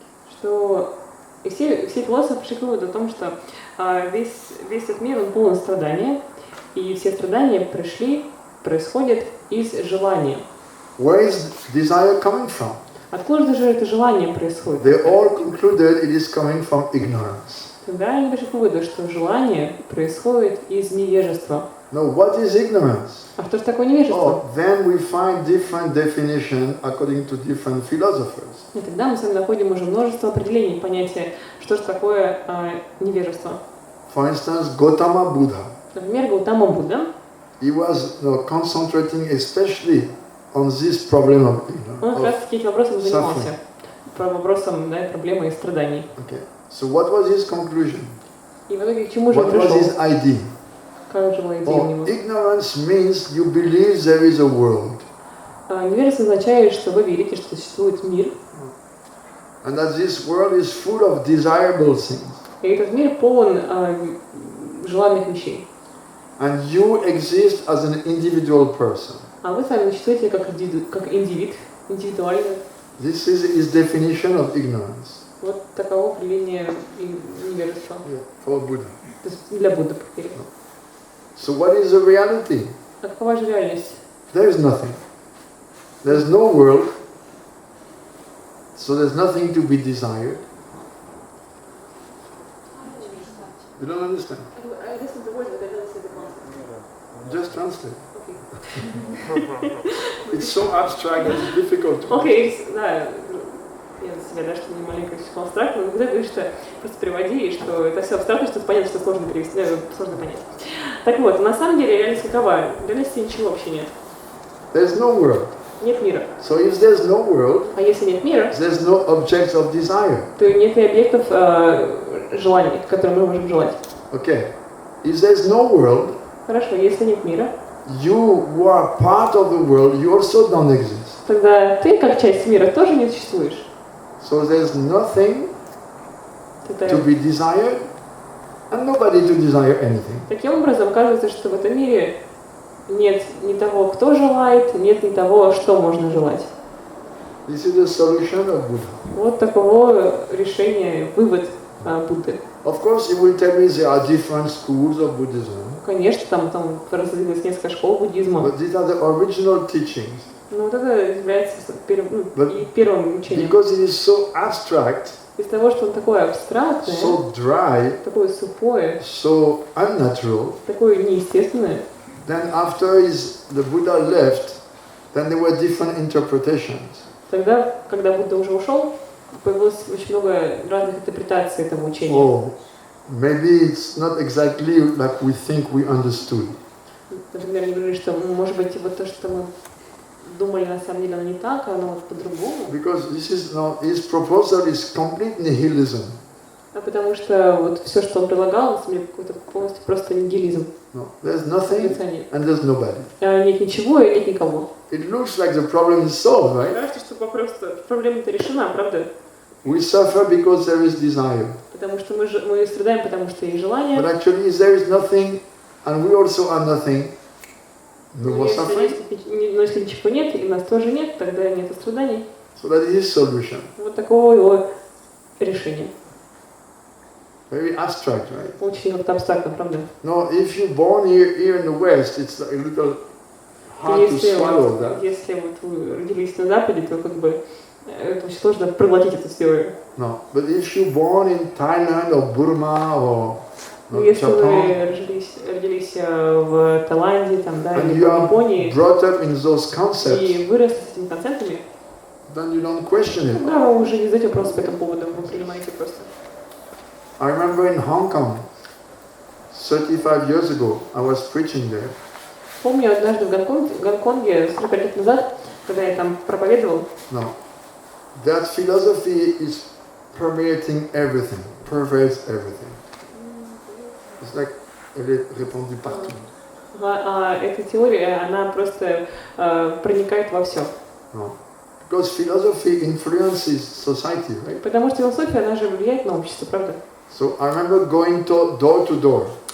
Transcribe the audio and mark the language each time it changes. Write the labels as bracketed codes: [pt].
[ru] Что и все философы пришли к выводу о том, что весь этот мир он полон страдания, и все страдания происходят из желания. [en] Where is desire coming from? [ru] Откуда же это желание происходит? [en] They all concluded it is coming from ignorance. [ru] Тогда они пришли к выводу, что желание происходит из невежества. [en] Now, what is ignorance? [ru] А что же такое невежество? [en] Oh, then we find different definition according to different philosophers. [ru] И тогда мы с вами находим уже множество определений, понятия, что же такое невежество. [en] For instance, Gautama Buddha. [ru] Например, Гаутама Будда. [en] He was concentrating especially on this problem of ignorance. [ru] Он как раз таки этим вопросом занимался. Вопросом проблемы и страданий. [en] Okay. So what was his conclusion? [ru] И в итоге к чему же он [en] What was his [ru] пришел? [en] idea? [ru] Как же была идея у него? [en] Ignorance means you believe there is a world. [ru] Невежество означает, что вы верите, что существует мир. [en] And that this world is full of desirable things. [ru] И этот мир полон желанных вещей. [en] And you exist as an individual person. [ru] А вы сами существуете как индивид, индивидуально. [en] This is his definition of ignorance. [ru] Вот таково определение невежества. [en] For Buddha. [ru] То есть для Будды. [en] So what is the reality? [ru] А какова же реальность? [en] There is nothing. There's no world. So there's nothing to be desired. You don't understand? I listen to words, but I don't see the concept. Just translate. Okay. It's so abstract that it's difficult to [ru] Окей, да. Я за себя, да, что не маленько слишком абстрактно, но когда говоришь, что просто переводи, и что это все абстрактно, что понятно, что сложно перевести, сложно понять. Так вот, на самом деле реальность какова? В реальности ничего вообще нет. [en] There's no world. [ru] Нет мира. [en] So if there's no world, [ru] А если нет мира, [en] there's no objects of desire. [ru] то нет и объектов желаний, которые мы можем желать. [en] Okay. If there's no world, [ru] Хорошо, если нет мира, [en] you who are part of the world, you also don't exist. [ru] тогда ты, как часть мира, тоже не существуешь. [en] So there's nothing to be desired and nobody to desire anything. [ru] Таким образом, оказывается, что в этом мире нет ни того, кто желает, нет ни того, что можно желать. [en] This is the solution of Buddha. [ru] Вот таково решение, вывод Будды. [en] Of course, you will tell me there are different schools of Buddhism. [ru] Конечно, там разделилось несколько школ буддизма. [en] But these are the original teachings. [ru] Но вот это является первым учением. [en] Because it is so abstract, [ru] Из того, что он такое абстрактное, [en] so dry, [ru] такое сухое, [en] so unnatural, [ru] такое неестественное, [en] then after the Buddha left, then there were different interpretations. [ru] Тогда, когда Будда уже ушел, появилось очень много разных интерпретаций этого учения. [en] Oh, maybe it's not exactly like we think we understood. [ru] Например, они говорили, что, может быть, вот то, что мы думали, на самом деле, оно не так, а оно вот по-другому. [en] Because this is not, his proposal is complete nihilism. [ru] А потому что вот все, что он предлагал, на самом деле, какой-то полностью просто нигилизм. [en] No, there's nothing and there's nobody. [ru] Нет ничего и нет никого. [en] It looks like the problem is solved, right? [ru] Кажется, что проблема-то решена, правда? [en] We suffer because there is desire. [ru] Потому что мы страдаем, потому что есть желание. [en] But actually, if there is nothing and we also are nothing, no more suffering. [ru] Но если ничего нет, и нас тоже нет, тогда нет страданий. [en] So that is his solution. [ru] Вот такого его решения. [en] Very abstract, right? [ru] Очень вот абстрактно, правда? [en] No, if you're born here in the West, it's a little hard to swallow that. [ru] Если вот вы родились на Западе, то как бы это очень сложно проглотить эту теорию. [en] No, but if you're born in Thailand or Burma or [ru] если [en] Japan, [ru] вы родились в Таиланде, там, да, [en] and [ru] или [en] you [ru] в [en] are [ru] Японии, [en] brought up in those concepts, [ru] и выросли с этими концептами, [en] then you don't question it. [ru] да, вы уже не задаете вопрос по этому поводу, вы принимаете просто. [en] I remember in Hong Kong, 35 years ago, I was preaching there. [ru] Помню, однажды в Гонконге, 45 лет назад, когда я там проповедовал, [en] No, that philosophy is permeating everything, pervades everything. It's like [fr] elle est répandue partout. [ru] Эта теория, она просто проникает во все. [en] No. Because philosophy influences society, right? [ru] Потому что философия, она же влияет на общество, правда? [en] So I remember going door to door.